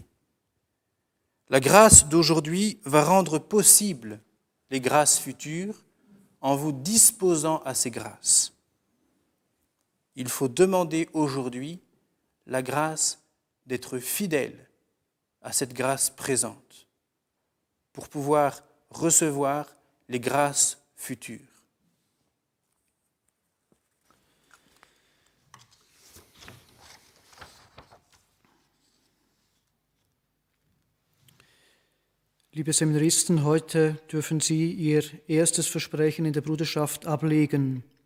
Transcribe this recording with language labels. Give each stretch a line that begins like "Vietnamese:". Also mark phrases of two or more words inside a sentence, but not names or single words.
French: La grâce d'aujourd'hui va rendre possible les grâces futures en vous disposant à ces grâces. Il faut demander aujourd'hui la grâce d'être fidèle à cette grâce présente pour pouvoir recevoir les grâces futures.
German: Liebe Seminaristen, heute dürfen Sie Ihr erstes Versprechen in der Bruderschaft ablegen.